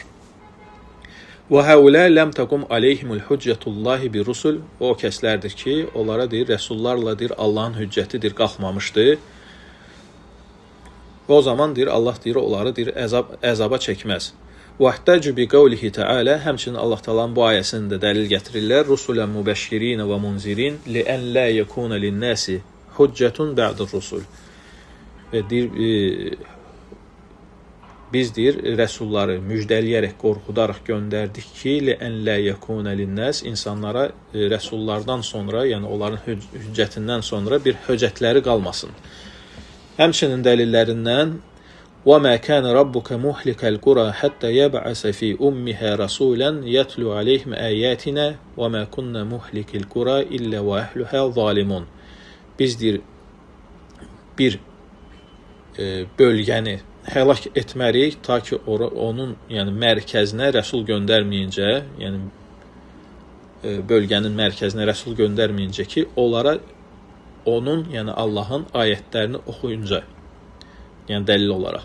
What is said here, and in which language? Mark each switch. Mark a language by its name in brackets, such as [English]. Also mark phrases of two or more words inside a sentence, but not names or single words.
[Arabic] وهؤلاء لم تقم عليهم حجة الله بالرسل [Azerbaijani] o kəslərdir ki, onlara deyir, rəsullarla deyir, Allahın hüccətidir, qalxmamışdı. Və o zaman deyir, Allah deyir, onları deyir, əzaba çəkməz. [Arabic] واحتجوا بقوله تعالى [Azerbaijani] həmçinin Allah Taala'nın bu ayəsində dəlil gətirirlər. [Arabic] رسلا مبشرين ومنذرين لئلا يكون للناس حجة بعد الرسل. [Azerbaijani] Və deyir, biz deyir, rəsulları müjdələyərək, qorxudaraq göndərdik ki, [Arabic] لئلا يكون للناس [Azerbaijani] insanlara rəsullardan sonra, yəni onların hüccətindən sonra bir höccətləri qalmasın. Həmçinin dəlillərindən [Arabic] وَمَا كَانَ رَبُّكَ مُهْلِكَ الْقُرَى حَتَّى يَبْعَثَ فِي أُمِّهَا رَسُولًا يَتْلُو عَلَيْهِمْ آيَاتِنَا وَمَا كُنَّا مُهْلِكِ الْقُرَى إِلَّا وَأَهْلُهَا ظَالِمُونَ [Azerbaijani] biz deyir, bir bölgəni həlak etmərik, ta ki onun yəni mərkəzinə rəsul göndərməyincə, yəni bölgənin mərkəzinə rəsul göndərməyincə ki, onlara onun, yəni Allahın ayətlərini oxuyunca, yəni dəlil olaraq.